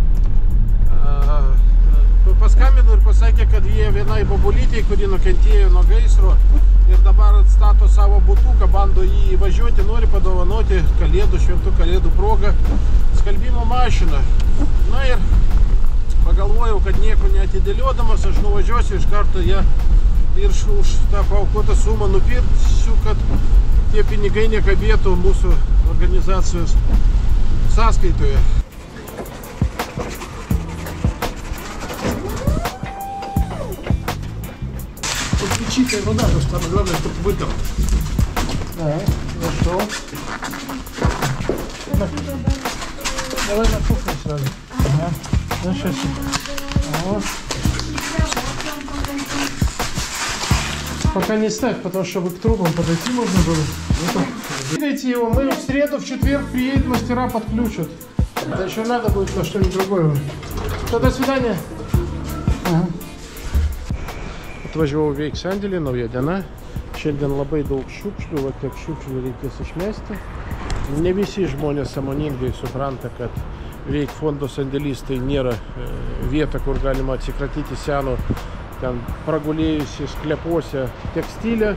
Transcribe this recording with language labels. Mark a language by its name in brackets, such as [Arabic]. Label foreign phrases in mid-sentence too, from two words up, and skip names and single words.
[Lithuanian] Paskambino ir pasakė, kad jie vienai bobulytei, kuri nukentėjo nuo gaisro ir dabar atstato savo butuką, bando jį įvažiuoti, nori padovanoti kalėdų, šventų kalėdų progą skalbimo mašiną. Na ir pagalvojau, kad nieko neatidėliodamas, aš nuvažiuosiu iš karto ją ir už tą paaukotą sumą nupirksiu, kad tie pinigai nekabėtų mūsų organizacijos sąskaitoje. [Russian] Чистая вода, потому что самое главное, чтобы вытер. Нашел. Давай на кухню сразу. Ага. Ну, сейчас. Вот. Пока не ставь, потому что к трубам подойти можно было. Видите его, мы в среду, в четверг приедут, мастера подключат. Это еще надо будет на что-нибудь другое. То до свидания. Ага. [Lithuanian] Atvažiavau veik sandėlį, nauja diena. Šiandien labai daug šiukšlių, va tiek šiukšlių reikės išmesti. Ne visi žmonės sąmoningai supranta, kad veik fondo sandėlys tai nėra vieta, kur galima atsikratyti seno, ten pragulėjusi sklepuose tekstilę.